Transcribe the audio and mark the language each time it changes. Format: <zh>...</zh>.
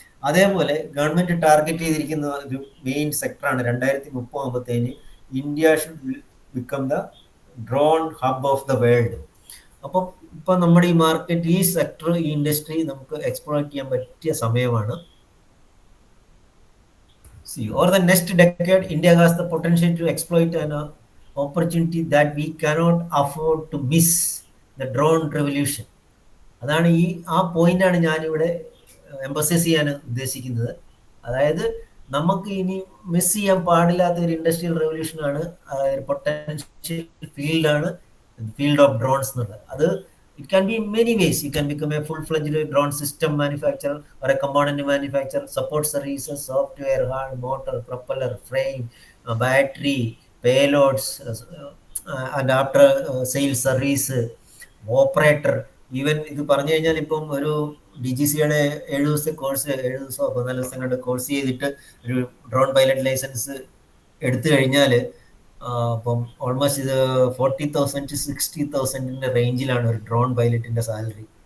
<ml>അതേപോലെ government target ചെയ്തിരിക്കുന്ന ഒരു main സെക്ടറാണ് 2030 ആകുമ്പോഴത്തേന്</ml> <en>India should become the drone hub of the world.</en> <ml>അപ്പം ഇപ്പൊ നമ്മുടെ ഈ മാർക്കറ്റ്, ഈ സെക്ടർ, ഈ ഇൻഡസ്ട്രി നമുക്ക് എക്സ്പ്ലോയിറ്റ് ചെയ്യാൻ പറ്റിയ സമയമാണ്.</ml> <en>Over the next decade, India has the potential to exploit an opportunity that we cannot afford to miss, the drone revolution.</en> <ml>അതാണ് ആ പോയിന്റാണ് ഞാനിവിടെ എംഫസൈസ് ചെയ്യാൻ ഉദ്ദേശിക്കുന്നത്. അതായത് നമുക്ക് ഇനി മിസ് ചെയ്യാൻ പാടില്ലാത്ത ഒരു ഇൻഡസ്ട്രിയൽ റെവല്യൂഷനാണ്, പൊട്ടൻഷ്യൽ ഫീൽഡാണ് ഫീൽഡ് ഓഫ് ഡ്രോൺസ് എന്നുള്ളത്.</ml> <en>അത് it can be in many ways. You can become a full-fledged drone system manufacturer or a component manufacturer, support services, software, hard, motor, propeller, frame, battery, payloads, and after sales service, operator.</en> <ml>Even ഇത് പറഞ്ഞു കഴിഞ്ഞാൽ ഇപ്പം ഒരു DGCയുടെ 7 ദിവസത്തെ course, 7 ദിവസമോ 14 ദിവസം കണ്ട് course ചെയ്തിട്ട് ഒരു ഡ്രോൺ പൈലറ്റ് ലൈസൻസ് എടുത്തു കഴിഞ്ഞാൽ അപ്പം ഓൾമോസ്റ്റ് ഇത് 40,000 to 60,000 റേഞ്ചിലാണ് ഒരു ഡ്രോൺ പൈലറ്റിന്റെ സാലറി.</ml>